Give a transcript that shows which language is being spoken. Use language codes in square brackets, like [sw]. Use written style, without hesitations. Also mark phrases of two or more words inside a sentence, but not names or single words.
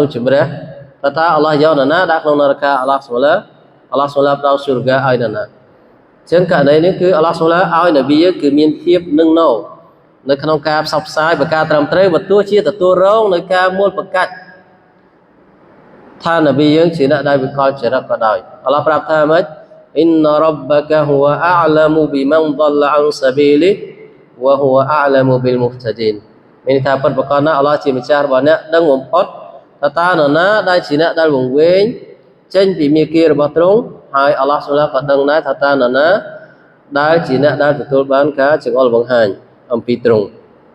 [km] ជម្រះថាអល់ឡោះយកនរណាដាក់ក្នុងនរកាអល់ឡោះស៊ុបហានផ្ដល់ជូរកាឲ្យនរណាចឹងករណីនេះគឺអល់ឡោះស៊ុបហានឲ្យនប៊ី គឺមានភាពនឹងនៅក្នុងការផ្សព្វផ្សាយប្រការត្រឹមត្រូវបើទោះជាទទួលរងនៅការមូល ប្រកាច់ថានប៊ីយើងជាអ្នកដែលវិកលចរិតក៏ដោយអល់ឡោះប្រាប់ថាម៉េច [ar] إن ربك هو أعلم بمن ضل عن سبيل وهو أعلم بالمهتدين [km] មានន័យថាពិតប្រាកដណាស់អល់ឡោះជាម្ចាស់របស់អ្នកដឹងបំផុតថាតើនរណាដែលជាអ្នកដែលវង្វេងចេញពីមាគ៌ារបស់ទ្រង់ហើយអល់ឡោះស៊ុបហានក៏ដឹងដែរថាតើនរណាដែលជាអ្នកដែលទទួលបានការចង្អុលបង្ហាញអំពីទ្រង់